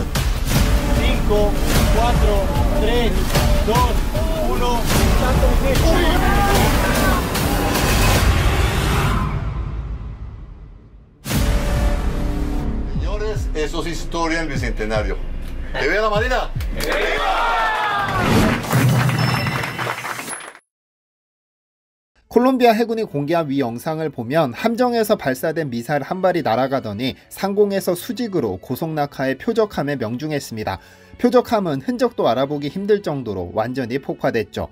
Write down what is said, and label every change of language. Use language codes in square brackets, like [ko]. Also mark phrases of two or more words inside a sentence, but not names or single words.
[es] 5, 4, 3, 2, 1, impacto misil. Eso es historia en el Bicentenario. ¡Que viva la Marina! ¡Que [ko] 콜롬비아 해군이 공개한 위 영상을 보면 함정에서 발사된 미사일 한 발이 날아가더니 상공에서 수직으로 고속낙하에 표적함에 명중했습니다. 표적함은 흔적도 알아보기 힘들 정도로 완전히 폭파됐죠.